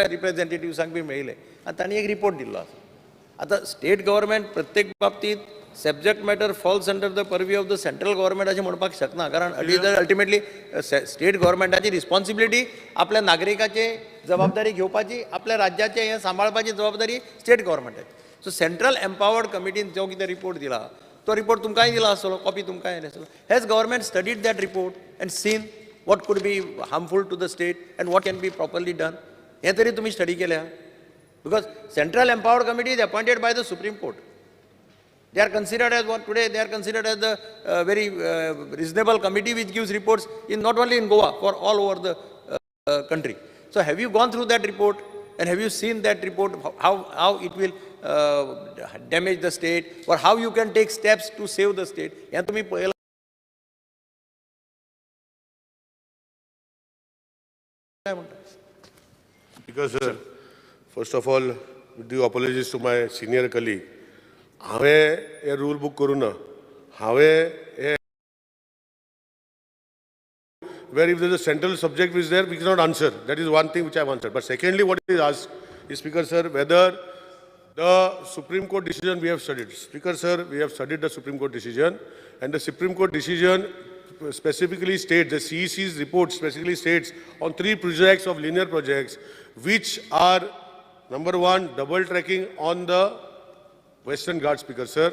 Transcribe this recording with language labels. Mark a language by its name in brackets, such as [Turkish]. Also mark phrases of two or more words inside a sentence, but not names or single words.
[Konkani] रिप्रेझेंटेटिव्सांक बी मेळिल्ले आनी तांणी एक रिपोर्ट दिल्लो आसा आता [English] state government [Konkani] प्रत्येक बाबतीत [English] subject matter falls under the purview of the central government [Konkani] अशें म्हणपाक शकना कारण [English] ultimately state [Konkani] गव्हर्मेंटाची रिस्पॉन्सिबिलिटी आपल्या नागरिकाची जबाबदारी घेवपाची आपल्या राज्याचे हें सांबाळपाची जबाबदारी स्टेट गव्हर्मेंटाची [English] so central empowered [Konkani] कमिटीन जो कितें रिपोर्ट दिला तो रिपोर्ट तुमकांय दिला आसतलो, कॉपी तुमकांय येयली आसतलो. [English] has government studied that report and seen what could be harmful to the state and what can be properly done? [Konkani] हे तरी तुम्ही स्टडी केल्या? [English] Because Central Empowered Committee is appointed by the Supreme Court. They are considered as what today? They are considered as the very reasonable committee which gives reports in not only in Goa, for all over the country. So have you gone through that report and have you seen that report, how it will damage the state or how you can take steps to save the state? [Konkani] हे तुम्ही पळयला? [English] Because, first of all, with due apologies to my senior colleague, [Konkani] हांवें हे रूल बुक करूं ना. हांवें हे [English] where if there is a central subject which is there, we cannot answer. That is one thing which I have answered. But secondly, what is asked is, Speaker Sir, whether the Supreme Court decision we have studied. Speaker Sir, we have studied the Supreme Court decision, and the Supreme Court decision specifically states, the CEC's report specifically states on 3 projects of linear projects, which are, number 1, double tracking on the Western Ghats, Speaker Sir.